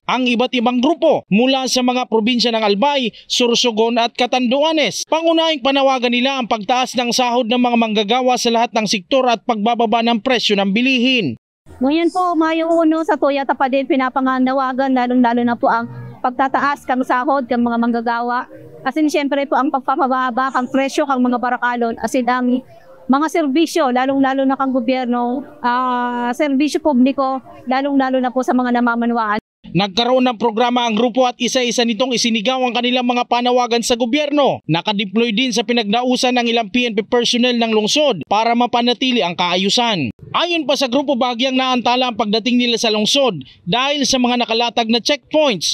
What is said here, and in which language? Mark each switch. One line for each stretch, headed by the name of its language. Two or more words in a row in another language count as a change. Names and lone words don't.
Filipino: Ang iba't ibang grupo mula sa mga probinsya ng Albay, Sorsogon at Catanduanes. Pangunahing panawagan nila ang pagtaas ng sahod ng mga manggagawa sa lahat ng sektor at pagbababa ng presyo ng bilihin. Ngayon po, Mayo 1 sa Toyota pa din pinapanganawagan, lalong-lalo na po ang pagtataas kang sahod kang mga manggagawa.
English: As in,
Filipino: siyempre po ang pagpapababa kang presyo kang mga barakalon.
English: As in,
Filipino: ang mga serbisyo, lalong-lalo na kang gobyerno, serbisyo publiko, lalong-lalo na po sa mga namamanwaan. Nagkaroon ng programa ang grupo at isa-isa nitong isinigaw ang kanilang mga panawagan sa gobyerno. Nakadeploy din sa pinagdausan ng ilang PNP personnel ng lungsod para mapanatili ang kaayusan. Ayon pa sa grupo, bahagyang naantala ang pagdating nila sa lungsod dahil sa mga nakalatag na checkpoints.